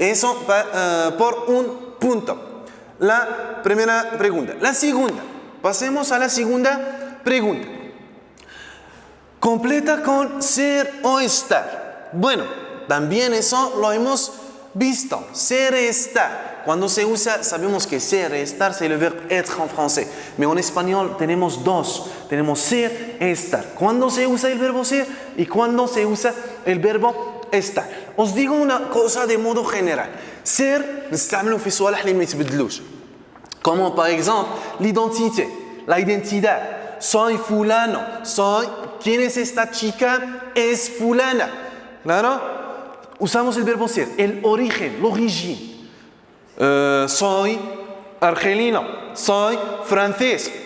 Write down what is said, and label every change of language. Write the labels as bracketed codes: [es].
[es] Eso por un punto. La primera pregunta. La segunda, pasemos a la segunda pregunta. Completa con ser o estar. Bueno, también eso lo hemos visto. Ser et estar. Cuando se usa, sabemos que ser et estar [fr] c'est le verbe être en français. [es] Mais en español tenemos dos. Tenemos ser et estar. Cuando se usa el verbo ser y cuando se usa el verbo estar. Os digo una cosa de modo general. [ar] Ser, نستعمله في صوالح اللي ما يتبدلوش. [fr] Como par exemple l'identité, [es] la identidad. Soy fulano, soy, ¿quién es esta chica? Es fulana. ¿Claro? Usamos el verbo ser, el origen, l'origine. Soy argelino, soy francés.